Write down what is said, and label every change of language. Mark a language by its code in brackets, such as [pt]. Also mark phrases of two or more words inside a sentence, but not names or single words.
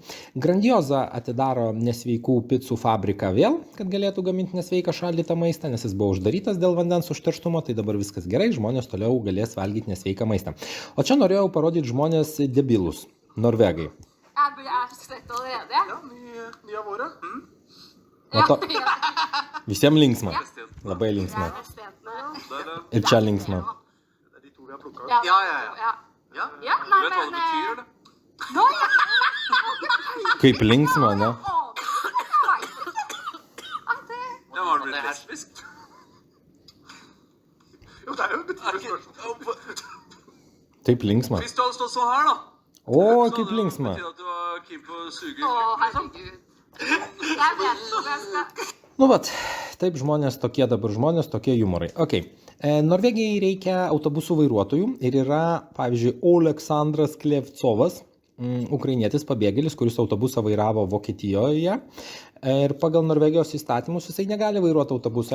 [lt] Grandioza atidaro nesveikų picų fabriką vėl, kad galėtų gaminti nesveiką šaldytą maistą, nes jis buvo uždarytas dėl vandens užterštumo, tai dabar viskas gerai, žmonės toliau galės valgyti nesveiką maistą. O čia norėjau parodyti žmonės debilus, norvegai. Visiems linksma, labai linksma. Ir čia linksma. [no] Ja, nei, Vet du hva det betyr, det? [lt] Kaip linksma, ne? [no] Det var blitt lesbisk. Jo, det jo betyr spørsmål. [lt] Taip linksma. [no] Hvis du hadde stått sånn her, da. [lt] O, [no] så [lt] kaip [no] hadde [lt] linksma. [no] det betydd at du var keen på å suge Å, liksom. herregud. Jeg vet ikke, jeg skal... [lt] Vat, taip žmonės, tokie dabar žmonės, tokie jumorai. Okay. Norvegijai reikia autobusų vairuotojų ir yra, pavyzdžiui, Oleksandras Klevcovas, ukrainietis pabėgėlis, kuris autobusą vairavo Vokietijoje. Ir pagal Norvegijos įstatymus jisai negali vairuoti autobusų.